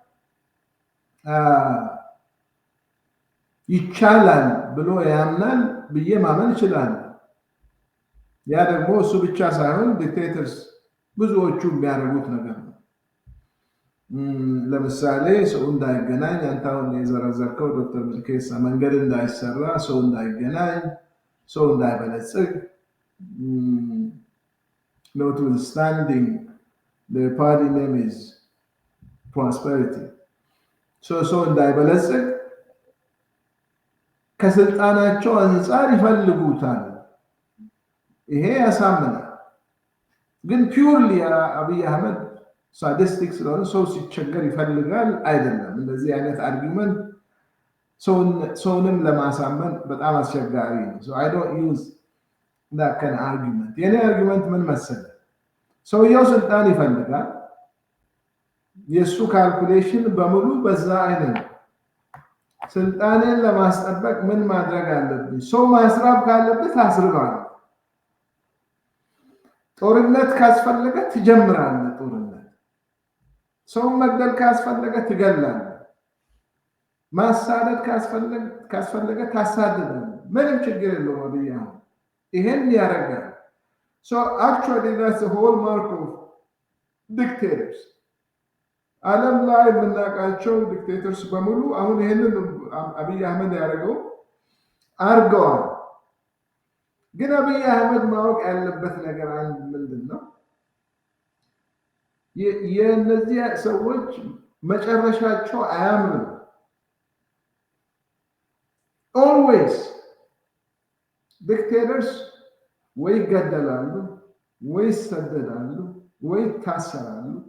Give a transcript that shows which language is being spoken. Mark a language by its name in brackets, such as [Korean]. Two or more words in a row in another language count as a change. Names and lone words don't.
[Amharic] ይቻላል ብሎ ያምናል ብዬ ማመን ይችላል። ያ ደግሞ እሱ ብቻ ሳይሆን ዲክቴተርስ ብዙዎቹ የሚያደርጉት ነገር ነው። ለምሳሌ ሰው እንዳይገናኝ፣ አንተ አሁን የዘረዘርከው ዶክተር ሚልኬሳ መንገድ እንዳይሰራ፣ ሰው እንዳይገናኝ፣ ሰው እንዳይበለጽግ [English] notwithstanding the party name is prosperity [Amharic] ሰው እንዳይበለጽግ ከስልጣናቸው አንጻር ይፈልጉታል። ይሄ ያሳምናል። ግን ፒውርሊ አብይ አህመድ ሳዲስቲክ ስለሆነ ሰው ሲቸገር ይፈልጋል አይደለም። እንደዚህ አይነት አርጊመንት ሰውንም ለማሳመን በጣም አስቸጋሪ ነው። [English] so I don't use that kind of argument። [Amharic] የኔ አርጊመንት ምን መሰለ? ሰውየው ስልጣን ይፈልጋል። የሱ ካልኩሌሽን በሙሉ በዛ አይነት ነው። ስልጣንን ለማስጠበቅ ምን ማድረግ አለብኝ? ሰው ማስራብ ካለበት አስርባል። ጦርነት ካስፈለገ ትጀምራለህ ጦርነት። ሰው መግደል ካስፈለገ ትገላለህ። ማሳደድ ካስፈለገ ታሳድዳለህ። ምንም ችግር የለውም። አብይ አህመድ ይሄን ያደርጋል። [English] so actually that's the whole mark of [Amharic] ዲክቴተርስ ዓለም ላይ የምናውቃቸው ዲክቴተርስ በሙሉ አሁን ይሄንን አብይ አህመድ ያደረገው አርገዋል። ግን አብይ አህመድ ማወቅ ያለበት ነገር አንድ ምንድን ነው? የእነዚህ ሰዎች መጨረሻቸው አያምርም። [English] always dictators [Amharic] ወይ ይገደላሉ፣ ወይ ይሰደዳሉ፣ ወይ ይታሰራሉ።